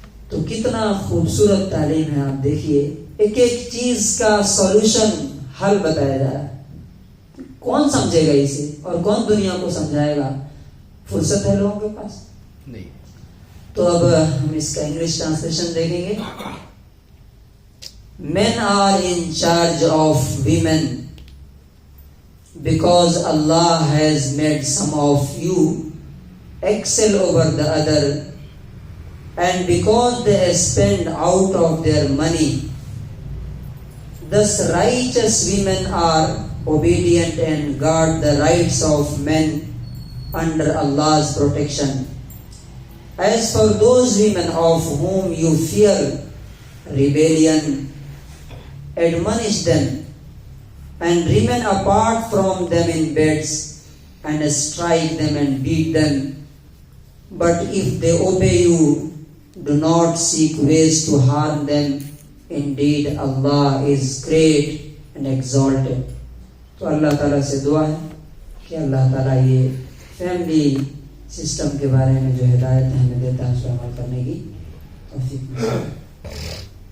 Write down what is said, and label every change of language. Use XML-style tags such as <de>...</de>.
<ur>تو کتنا خوبصورت تعلیم ہے. آپ دیکھیے، ایک ایک چیز کا سولوشن، حل بتایا جا رہا ہے. کون سمجھے گا اسے، اور کون دنیا کو سمجھائے گا؟ فرصت ہے لوگوں کے پاس نہیں. تو اب ہم اس کا انگلش ٹرانسلیشن دیکھیں گے.</ur> <en>Men are in charge of women because Allah has made some of you excel over the other, and because they spend out of their money. Thus righteous women are obedient and guard the rights of men under Allah's protection. As for those women of whom you fear rebellion, admonish them and remain apart from them in beds, and strike them and beat them. But if they obey you, do not seek ways to harm them. Indeed, Allah is great and exalted.</en> <ur>تو اللہ تعالیٰ سے دعا ہے کہ اللہ تعالیٰ یہ family system کے بارے میں جو ہدایت ہمیں دیتا ہے اس پر عمل کرنے کی توفیق.</ur>